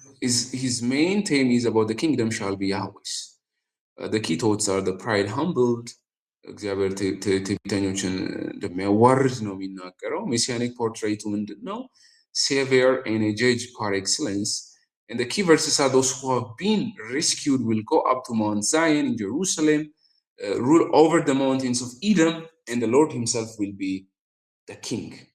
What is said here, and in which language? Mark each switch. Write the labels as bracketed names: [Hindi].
[English] His main theme is about the kingdom shall be Yahweh's. The key thoughts are the pride humbled, [Amharic] እግዚአብሔር ትዕቢተኞችን እንደሚያዋርድ ነው የሚናገረው። ሜሲያኒክ ፖርትሬቱ ምንድን ነው? [English] savior and a judge par excellence. And the key verses are those who have been rescued will go up to Mount Zion in Jerusalem, rule over the mountains of Edom, and the Lord himself will be the king.